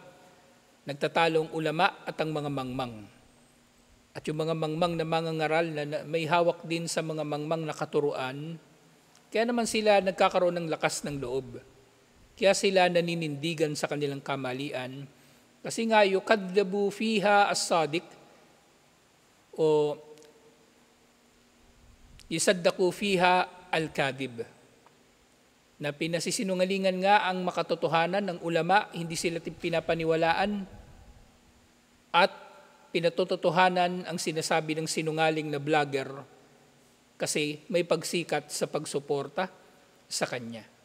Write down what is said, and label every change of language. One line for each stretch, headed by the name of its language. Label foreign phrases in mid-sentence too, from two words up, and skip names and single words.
Filipino: Nagtatalong ulama at ang mga mangmang. At yung mga mangmang na mangangaral na may hawak din sa mga mangmang na katuruan, kaya naman sila nagkakaroon ng lakas ng loob. Kaya sila naninindigan sa kanilang kamalian. Kasi nga,
Arabic: يكذب فيها الصادق و يصدق فيها الكاذب.
Filipino: Na pinasisinungalingan nga ang makatotohanan ng ulama, hindi sila pinapaniwalaan at pinatototohanan ang sinasabi ng sinungaling na vlogger kasi may pagsikat sa pagsuporta sa kanya.